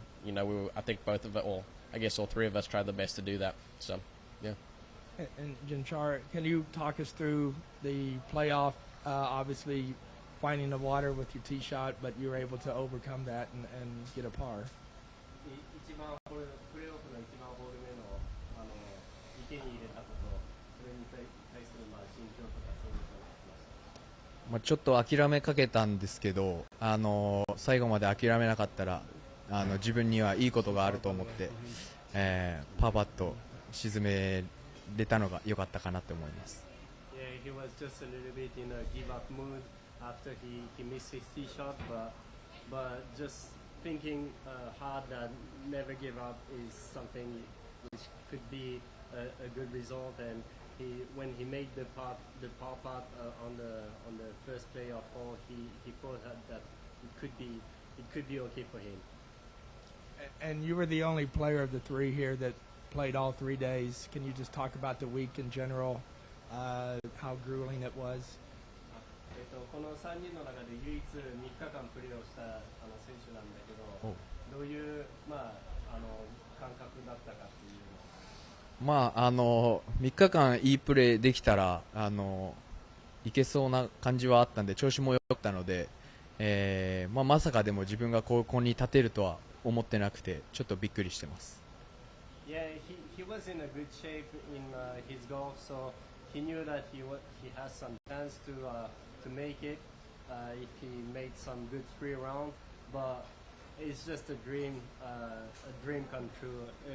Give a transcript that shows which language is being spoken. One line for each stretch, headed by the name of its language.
English: And I think both of it, or I guess all 3 of us, tried the best to do that. So, yeah. And Jinichiro, can you talk us through the playoff? Obviously, finding the water with your tee shot, but you were able to overcome that and get a par.
Japanese: 一番プレーオフの一番ホール目の池に入れたこと、それに対する心境とかそういうのを聞きました。ちょっと諦めかけたんですけど、最後まで諦めなかったら自分にはいいことがあると思って、パーパット沈めれたのが良かったかなと思います。
English: Yeah, he was just a little bit in a give-up mood after he missed his tee shot, but just thinking hard that never give up is something which could be a good result. And when he made the par putt on the first playoff hole, he thought that it could be okay for him. And you were the only player of the 3 here that played all 3 days. Can you just talk about the week in general, how grueling it was?
Japanese: この3人の中で唯一3日間プレーをした選手なんだけど、どういう感覚だったかっていうの。 3日間いいプレーできたらいけそうな感じはあったんで、調子も良かったので、まさかでも自分がここに立てるとは思ってなくて、ちょっとびっくりしてます。
English: Yeah, he was in a good shape in his golf, so he knew that he has some chance to make it if he made some good 3 rounds, but it's just a dream come true.